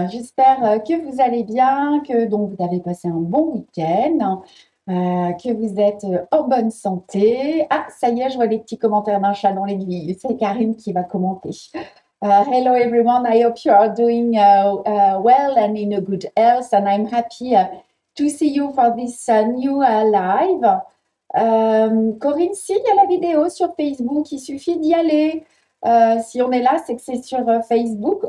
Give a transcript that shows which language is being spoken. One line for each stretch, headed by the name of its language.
French: J'espère que vous allez bien, que donc vous avez passé un bon week-end, que vous êtes en bonne santé. Ah, ça y est, je vois les petits commentaires d'un chat dans l'aiguille. C'est Karine qui va commenter.
English: Hello everyone. I hope you are doing well and in a good health, and I'm happy to see you for this new live.
French: Corinne, si, il y a la vidéo sur Facebook, il suffit d'y aller. Si on est là, c'est que c'est sur Facebook.